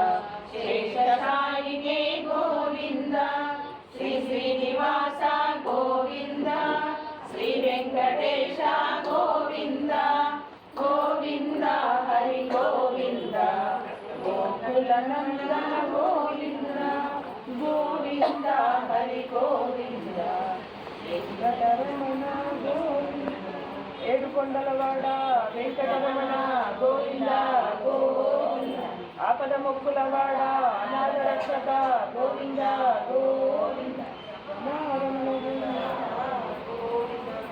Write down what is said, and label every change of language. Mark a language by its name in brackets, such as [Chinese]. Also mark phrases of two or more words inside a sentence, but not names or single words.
[Sanskrit] शेषशायिने गोविंद श्री श्रीनिवास गोविंद श्री वेंकटेश गोविंद गोविंद हरि गोविंद गोकुल नंदन गोविंद गोविंद हरि गोविंद [Telugu] వెంకటరమణ గోవింద ఏడుకొండలవాడ వెంకటరమణ గోవింద గోవింద ఆపద మొక్కులవాడ అనాథ రక్షక గోవింద గోవింద రమణ గోవింద గోవింద